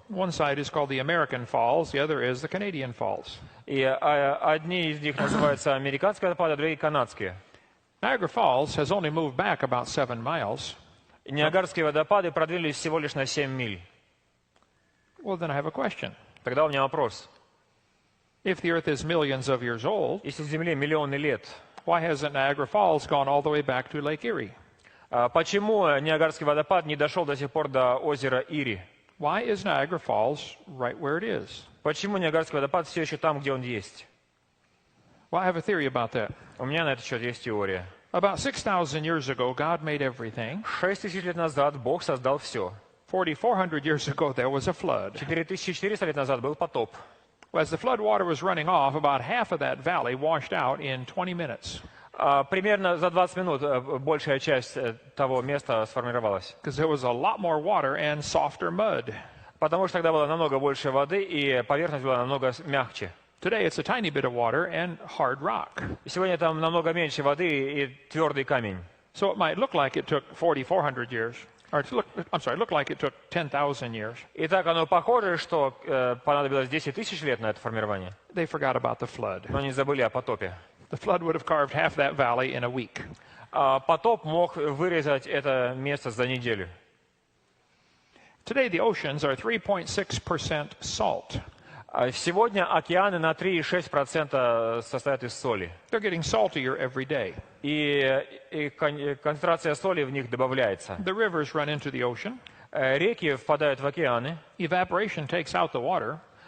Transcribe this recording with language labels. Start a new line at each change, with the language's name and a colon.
English: One side is called the American Falls, the other is the Canadian Falls.
Russian: И одни из них называются американские водопады, а другие канадские.
English: Niagara Falls has only moved back about 7 miles.
Russian: Ниагарские водопады продвинулись всего лишь на 7 миль.
English: Well, then I have a question.
Russian: Тогда у меня вопрос.
English: If the Earth is millions of years old,
Russian: Если Земле миллионы лет,
English: why hasn't Niagara Falls gone all the way back to Lake Erie?
Russian: почему Ниагарский водопад не дошел до сих пор до озера Ири?
English: Why is Niagara Falls right where it is?
Russian: Почему Ниагарский водопад все еще там, где он есть?
English: Well, I have a theory about that.
Russian: У меня на этот счет есть теория.
English: About 6,000 years ago, God made everything.
Russian: 6000 лет назад Бог создал все.
English: 4,400 years ago, there was a flood.
Russian: 4400 лет назад был потоп.
English: As the flood water was running off, about half of that valley washed out in 20 minutes.
Russian: Примерно за 20 минут большая часть того места сформировалась.
English: Because there was a lot more water and softer mud.
Russian: Потому что тогда было намного больше воды, и поверхность была намного мягче.
English: Today it's a tiny bit of water and hard rock.
Russian: Сегодня там намного меньше воды и твердый камень.
English: So it might look like it took 4,400 years. Or look like it took 10,000 years.
Russian: И так оно похоже, что понадобилось 10 тысяч лет на это формирование.
English: They forgot about the flood.
Russian: Но не забыли о потопе.
English: The flood would have carved half that valley in a week.
Russian: Потоп мог вырезать это место за неделю.
English: Today the oceans are 3.6% salt.
Russian: Сегодня океаны на 3,6% состоят из соли.
English: They're getting saltier every day.
Russian: И концентрация соли в них добавляется.
English: The rivers run into the ocean.
Russian: Реки впадают в океаны.
English: Evaporation takes out the water.